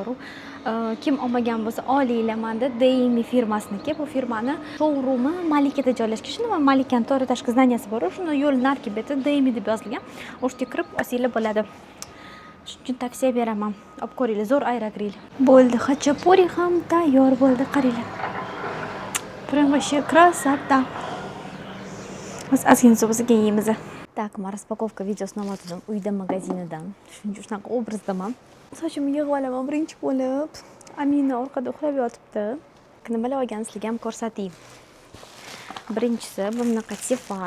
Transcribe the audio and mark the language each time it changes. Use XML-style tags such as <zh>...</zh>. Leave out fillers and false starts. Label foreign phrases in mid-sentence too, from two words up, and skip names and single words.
<uz>Kim olmagan bo'lsa olinglar, manda Deymi firmasiniki. Bu firmani showroomi Malikada joylashgan. Shunda Malikani to'g'ri tashqi zdaniyasi bor. Shunda yo'l narki beti Deymi deb yozilgan. O'shga kirib olsanglar bo'ladi. Shuning uchun tavsiya beraman. Olib ko'ringlar, zo'r aerogrill. Bo'ldi, xachapuri ham tayyor bo'ldi, qaranglar.</uz> <ru>Прям вообще красота.</ru> <uz>Biz ozgina so'zga yeymiz. Так, men распаковка videosini oldim uyda magazinidan. Shuning uchun shunaqa obrazdaman. Sochimni yig'ib olaman birinchi bo'lib. Amina orqada uxlab yotibdi. Nimalar olgan sizlarga ham ko'rsatayim. Birinchisi bunaqa tefal.</uz>